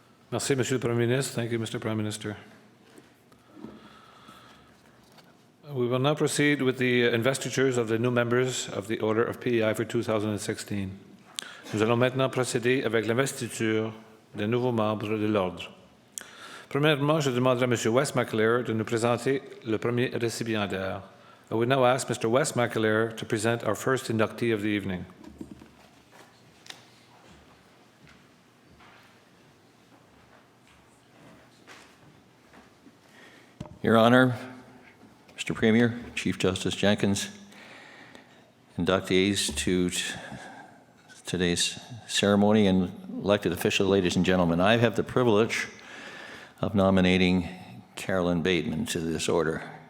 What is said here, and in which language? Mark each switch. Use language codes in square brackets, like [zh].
[fr] Merci, Monsieur le Premier ministre. [en] Thank you, Mr. Prime Minister. We will now proceed with the investitures of the new members of the Order of PEI for 2016. [fr] Nous allons maintenant procéder avec l'investiture des nouveaux membres de l'Ordre. Premièrement, je demanderai à M. Wes McAleer de nous présenter le premier récipiendaire. [en] I would now ask Mr. Wes McAleer to present our first inductee of the evening. Your Honor, Mr. Premier, Chief Justice Jenkins, inductees to today's ceremony, and elected officials, ladies and gentlemen, I have the privilege of nominating Carolyn Bateman to this order.